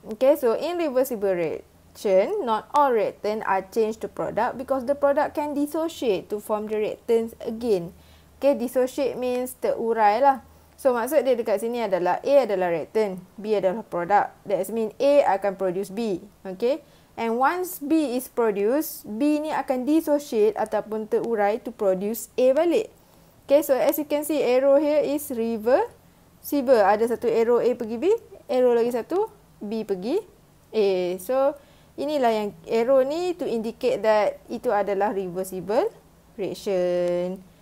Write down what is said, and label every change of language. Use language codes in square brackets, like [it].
[en] Okay, so in reversible reaction, not all reactant are changed to product because the product can dissociate to form the reactants again. Okay, dissociate means [ms] terurai lah. So maksud dia dekat sini adalah A adalah reactant, B adalah product. [en] That means A [ms] akan [en] produce B. Okay, and once B is produced, B [ms] ni akan [en] dissociate [ms] ataupun terurai [en] to produce A [ms] balik. [en] Okay, so as you can see, arrow here is reversible. [ms] Ada satu arrow A pergi B, arrow lagi satu B pergi A. [en] So [ms] inilah yang [en] arrow [ms] ni [en] to indicate that [ms] itu adalah [en] reversible reaction.